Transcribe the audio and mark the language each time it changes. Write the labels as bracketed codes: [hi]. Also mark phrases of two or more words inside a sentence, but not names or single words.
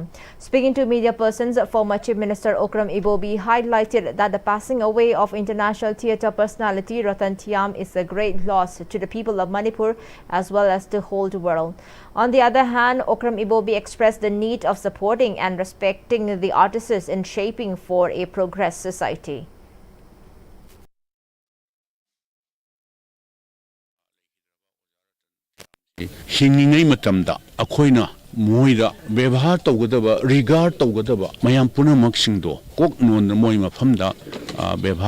[en] Speaking to media persons, former Chief Minister Okram Iwobi highlighted that the passing away of international theatre personality Ratan Thiyam is a great loss to the people of Manipur as well as the whole world. On the other hand, Okram Iwobi expressed the need of supporting and respecting the artists in shaping for a progress society. [mni] Hingingai matamda akoina moida bevhar tawgadaba regard tawgadaba mayam punamak singdo kok non moi mafamda bevhar